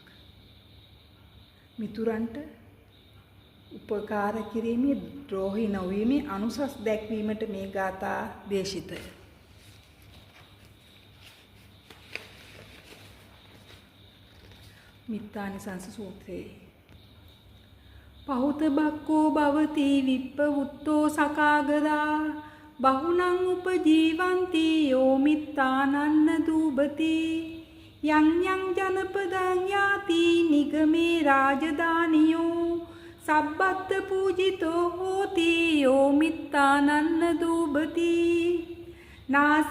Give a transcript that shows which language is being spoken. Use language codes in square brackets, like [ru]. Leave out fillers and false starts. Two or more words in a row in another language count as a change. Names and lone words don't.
[si] මිතුරන්ට උපකාර කිරීමේ ද්‍රෝහී නොවීමේ අනුසස් දැක්වීමට මේ ගාථා දේශිතය. [pi] මිත්තානිසංස සූත්‍රයේ පහුත බක්කෝ භවති විප්පවුත්තෝ සකාගදා බහුනං උපජීවಂತಿ යෝ මිත්තානන්න දූපති යං යං ජනපදං යාති නිගමේ රාජධානියෝ සබ්බත් පූජිතෝ හෝති යෝ මිත්තානන්න දූපති නාස